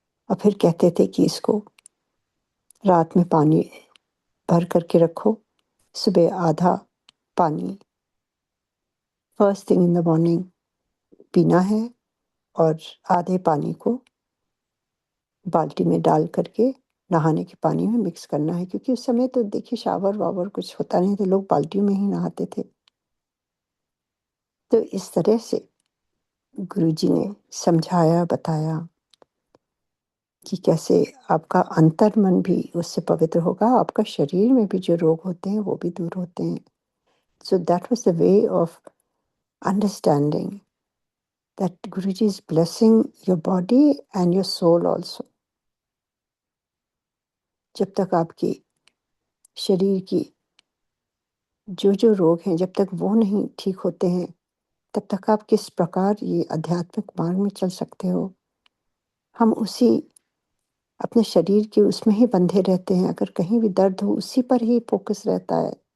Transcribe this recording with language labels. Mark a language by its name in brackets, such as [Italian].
[Hindi] और फिर कहते थे कि इसको रात में पानी भर कर के रखो, सुबह आधा पानी [English] first thing in the morning [Hindi] पीना है और आधे पानी को बाल्टी में डाल कर के नहाने के पानी में मिक्स करना है, क्योंकि उस समय तो देखिए शावर-वावर कुछ होता नहीं था, लोग बाल्टियों में ही नहाते थे। तो इस तरह से गुरुजी ने समझाया, बताया कि कैसे आपका अंतर्मन भी उससे पवित्र होगा, आपका शरीर में भी जो रोग होते हैं, वो भी दूर होते हैं। [English] So that was the way of understanding that Guruji is blessing your body and your soul also. [Hindi] जब तक आपकी शरीर की जो रोग हैं, जब तक वो नहीं ठीक होते हैं, तब तक आप किस प्रकार ये आध्यात्मिक मार्ग में चल सकते हो। हम उसी अपने शरीर के उसमें ही बंधे रहते हैं, अगर कहीं भी दर्द हो उसी पर ही फ़ोकस रहता है।